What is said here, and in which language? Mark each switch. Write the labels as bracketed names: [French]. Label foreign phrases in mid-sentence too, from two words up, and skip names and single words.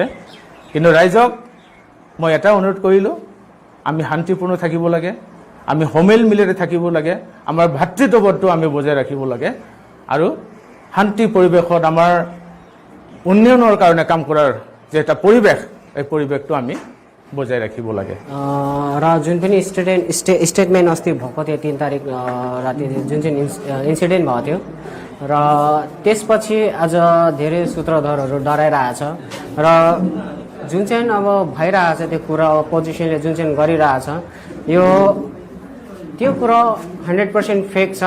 [Assamese] কিন্তু ৰাইজক মই এটা অনুৰোধ কৰিলোঁ, আমি শান্তিপূৰ্ণ থাকিব লাগে, আমি সমিল মিলেৰে থাকিব লাগে, আমাৰ ভাতৃত্ববোধটো আমি বজাই ৰাখিব লাগে আৰু শান্তি পৰিৱেশত আমাৰ উন্নয়নৰ কাৰণে কাম কৰাৰ যে এটা পৰিৱেশ, এই পৰিৱেশটো আমি বজাই ৰাখিব লাগে। [Nepali] र जुन पनि स्टेटमेन्ट अस्ति भएको थियो 3 तारिक राति जुन चाहिँ इन्सिडेन्ट भएको थियो र त्यसपछि आज धेरै सूत्रधरहरू डराइरहेछ र जुन चाहिँ अब भइरहेछ त्यो कुरा अपोजिसनले जुन चाहिँ गरिरहेछ त्यो कुरा 100% फेक छ।